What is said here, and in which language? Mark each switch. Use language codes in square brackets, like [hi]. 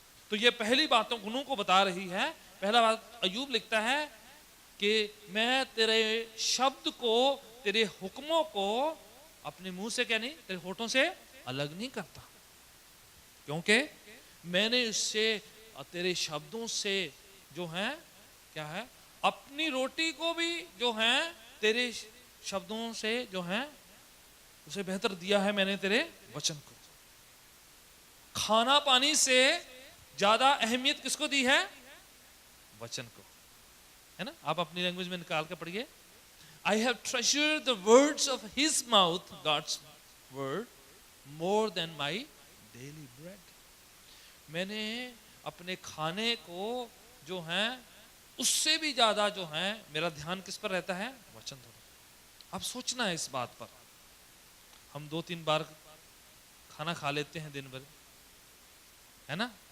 [hi] तो ये पहली बातों गुणों को बता रही है। पहला बात, अय्यूब लिखता है कि मैं तेरे शब्द को, तेरे हुक्मों को अपने मुंह से, क्या नहीं, तेरे होठों से अलग नहीं करता, क्योंकि मैंने उससे, तेरे शब्दों से जो है, क्या है, अपनी रोटी को भी जो है तेरे शब्दों से जो है उसे बेहतर दिया है मैंने तेरे वचन को। खाना पानी से ज्यादा अहमियत किसको दी है? वचन को, है ना। आप अपनी लैंग्वेज में निकाल के पढ़िए, [en] I have treasured the words of his mouth, God's word, more than my daily bread. [hi] मैंने अपने खाने को जो है उससे भी ज्यादा जो है मेरा ध्यान किस पर रहता है? वचन पर। अब सोचना है इस बात पर। हम 2-3 बार खाना खा लेते हैं दिन भर, है ना।